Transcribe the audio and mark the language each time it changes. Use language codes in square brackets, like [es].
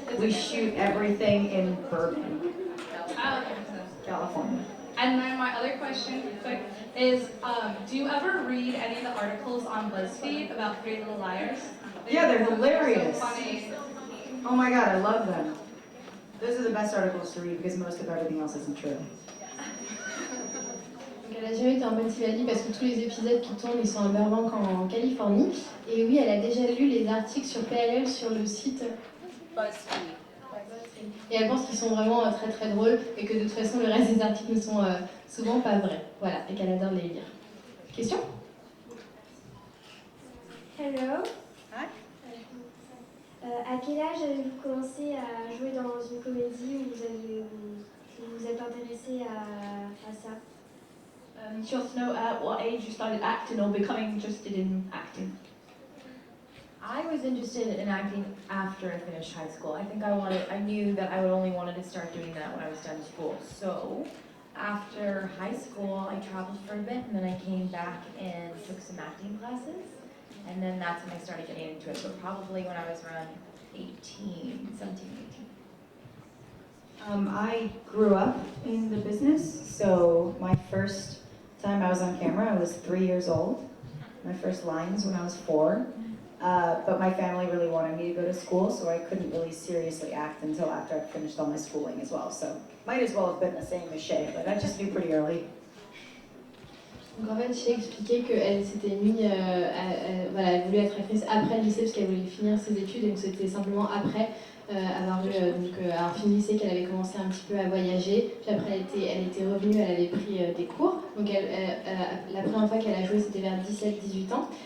[en] We shoot everything in Berkeley, California. And then my other question, quick, is do you ever read any of the articles on BuzzFeed about Three Little Liars? Yeah, they're hilarious. So funny. Oh my god, I love them. Those are the best articles to read because most of everything else isn't true. [fr] Donc elle a jamais été en Pennsylvanie parce que tous les épisodes qui tournent ils sont à Burbank en Californie. Et oui, elle a déjà lu les articles sur PLL sur le site BuzzFeed. Et elle pense qu'ils sont vraiment très très drôles et que de toute façon le reste des articles ne sont souvent pas vrais. Voilà, et qu'elle adore les lire. Question? [en] Hello. Hi. [fr] À quel âge avez-vous commencé à jouer dans une comédie où vous vous êtes intéressé à ça? [en] She wants to know at what age you started acting or becoming interested in acting. I was interested in acting after I finished high school. I think I knew that I would only wanted to start doing that when I was done school. So after high school, I traveled for a bit and then I came back and took some acting classes. And then that's when I started getting into it. So probably when I was around 17, 18. I grew up in the business, so my first time I was on camera, I was 3 years old. My first lines when I was 4. But my family really wanted me to go to school, so I couldn't really seriously act until after I'd finished all my schooling as well. So might as well have been the same as Shay, but I just knew pretty early. [fr] Donc en fait, Shay expliquait qu'elle s'était mise, voilà, elle voulait être actrice après le lycée parce qu'elle voulait finir ses études, et donc c'était simplement après avoir fini le lycée qu'elle avait commencé un petit peu à voyager. Puis après, elle était revenue, elle avait pris des cours. Donc la première fois qu'elle a joué, c'était vers 17-18 ans.